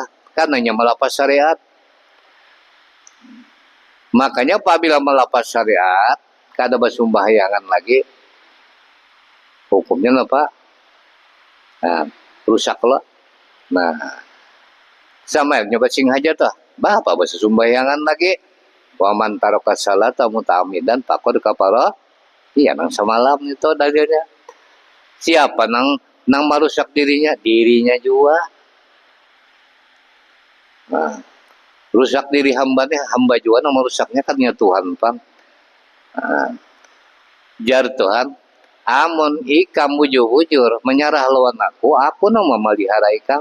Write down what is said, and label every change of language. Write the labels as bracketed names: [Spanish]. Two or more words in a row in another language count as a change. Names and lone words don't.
[Banjar] Karenanya melapas syariat. Makanya apabila melapas syariat, kada bersembahyangan lagi, hukumnya apa? Nah, rusak lah. Nah, sama nyobasing aja tuh. Bapak bersembahyangan lagi. [Arabic] ومن ترك الصلاة متعمدا فقد كفر. [Banjar] Iya nang semalam itu dalilnya. Siapa nang merusak dirinya? Dirinya juga. Nah, rusak diri hambanya, hamba juga nang merusaknya kan ya Tuhan, Pang. Nah, jar Tuhan, amun ikam bujur-bujur menyerah lawan aku nang memelihara ikam.